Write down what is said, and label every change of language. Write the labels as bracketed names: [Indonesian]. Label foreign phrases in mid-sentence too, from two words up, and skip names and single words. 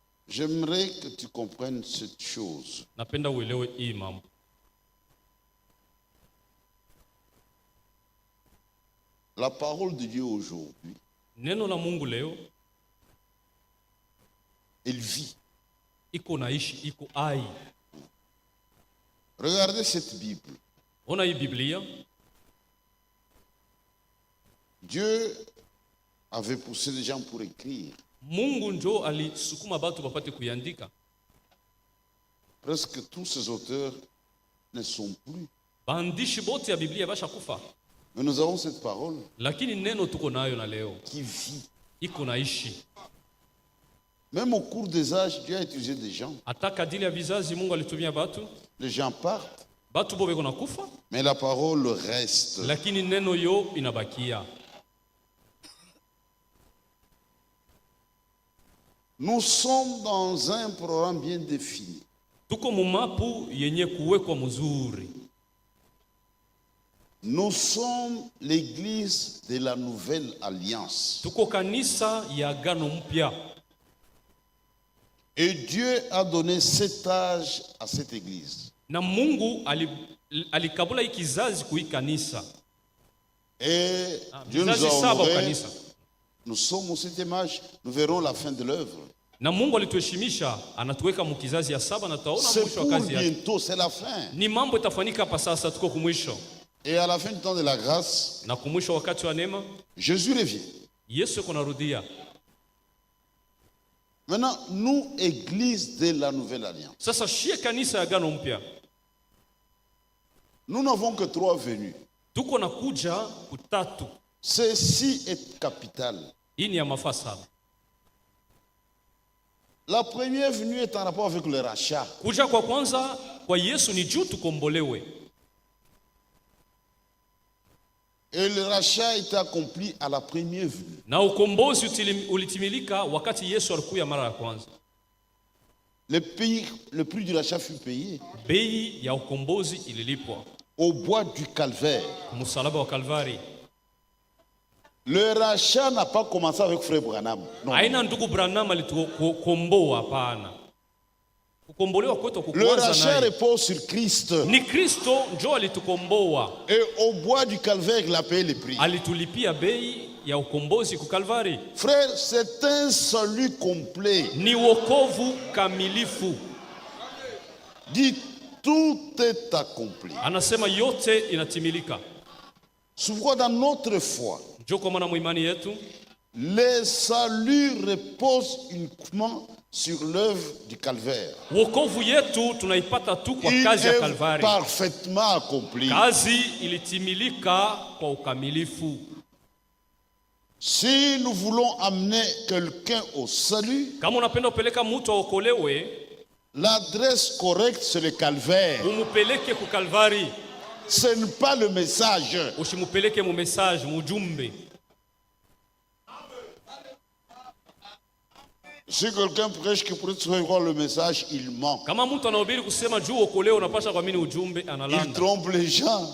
[French] J'aimerais que tu comprennes cette chose. [Swahili] Napenda uelewe hii mambo. [French] La parole de Dieu aujourd'hui, [Swahili] Neno la Mungu leo [French] elle vit. [Swahili] iko naishi, iko ai. [French] Regardez cette Bible. [Swahili] Ona hii Biblia. [French] Dieu avait poussé des gens pour écrire. [Swahili] Mungu njo alisukuma batu bapate kuiandika. [French] Presque tous ces auteurs ne sont plus. [Swahili] Baandishi bote ya Biblia basha kufa. [French] Mais nous avons cette parole [Swahili] Lakini neno tuko nayo na leo [French] qui vit. [Swahili] iko naishi. [French] Même au cours des âges, Dieu a utilisé des gens. [Swahili] Hata kadiri ya vizazi Mungu alitumia batu. [French] Les gens partent, [Swahili] Batu bo beko nakufa, [French] mais la parole reste. [Swahili] lakini neno yo inabakia. [French] Nous sommes dans un programme bien défini. [Swahili] Tuko mumapu yenye kuwekwa mzuri. [French] Nous sommes l'église de la nouvelle alliance. [Swahili] Tuko kanisa ya agano mpya. [French] Et Dieu a donné cet âge à cette église. [Swahili] Na Mungu alikabula hii kizazi kui kanisa. [French] Et Dieu nous [Swahili] Vizazi [French] a [Swahili] saba [French] honorés. [Swahili] kanisa. [French] Nous sommes au 7e âge. Nous verrons la fin de l'œuvre. [Swahili] Na Mungu alituheshimisha, anatuweka mukizazi ya saba na taona [French] C'est [Swahili] mwisho wa [French] pour [Swahili] kazi yake. [French] bientôt, c'est la fin. [Swahili] Ni mambo itafanyika hapa sasa, tuko kumwisho. [French] Et à la fin du temps de la grâce, [Swahili] Na kumwisho wakati wa neema, [French] Jésus revient. [Swahili] Yesu yuko narudia. [French] Maintenant, nous, église de la nouvelle alliance, [Swahili] Sasa shie kanisa ya agano mpya. [French] nous n'avons que 3 venues. [Swahili] Tuko na kuja kutatu. [French] Ceci est capital. [Swahili] Hii ni ya mafaa saba. [French] La première venue est en rapport avec le rachat. [Swahili] Kuja kwa kwanza kwa Yesu ni juu tukombolewe. [French] Et le rachat a été accompli à la première venue. [Swahili] Na ukombozi ulitimilika wakati Yesu alikuja mara ya kwanza. [French] Le prix du rachat fut payé [Swahili] Bei ya ukombozi ililipwa [French] au bois du calvaire. [Swahili] msalaba wa Kalvari. [French] Le rachat n'a pas commencé avec Frère Branham. Non. [Swahili] Haina ndugu Branham alitukomboa, hapana. Kukombolewa kwetu [French] Le [Swahili] kuanza [French] rachat [Swahili] naye. [French] repose sur Christ. [Swahili] Ni Kristo njo alitukomboa. [French] Et au bois du calvaire, il a payé le prix. [Swahili] Alitulipia bei ya ukombozi ku Kalvari. [French] Frère, c'est un salut complet. [Swahili] Ni wokovu kamilifu. [French] Dit, tout est accompli. [Swahili] Anasema yote inatimilika. [French] C'est pourquoi dans notre foi, [Swahili] Njo kwa maana muimani yetu [French] le salut repose uniquement sur l'œuvre du calvaire. [Swahili] wokovu yetu tunaipata tu kwa [French] Il [Swahili] kazi ya [French] est [Swahili] Kalvari. [French] parfaitement accompli. [Swahili] Kazi ilitimilika kwa ukamilifu. [French] Si nous voulons amener quelqu'un au salut, [Swahili] Kama unapenda upeleka mtu aokolewe, [French] l'adresse correcte c'est le calvaire. [Swahili] umupeleke ku Kalvari. [French] Ce n'est pas le message. [Swahili] Usimupeleke mu message, mujumbe. [French] Si quelqu'un prêche que pour recevoir le message, il ment. [Swahili] Kama mtu anahubiri kusema juu okolewe unapasha kuamini ujumbe, [French] Il [Swahili] analanda. [French] trompe les gens.